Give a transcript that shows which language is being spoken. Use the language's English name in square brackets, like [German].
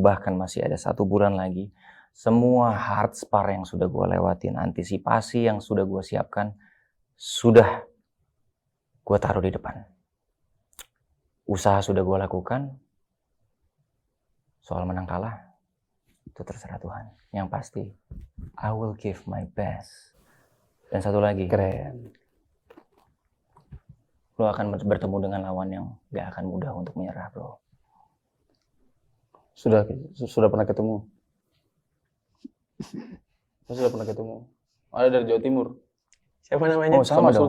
[Indonesian] Bahkan masih ada 1 bulan lagi. Semua hard spar yang sudah gue lewatin. Antisipasi yang sudah gue siapkan. Sudah gue taruh di depan. Usaha sudah gue lakukan. Soal menang kalah, itu terserah Tuhan. Yang pasti, [English] I will give my best. [Indonesian] Dan satu lagi, Keren. lo akan bertemu dengan lawan yang gak akan mudah untuk menyerah, bro. Sudah pernah ketemu. Saya sudah pernah ketemu. Ada dari Jawa Timur. Siapa namanya? Oh, sama dong.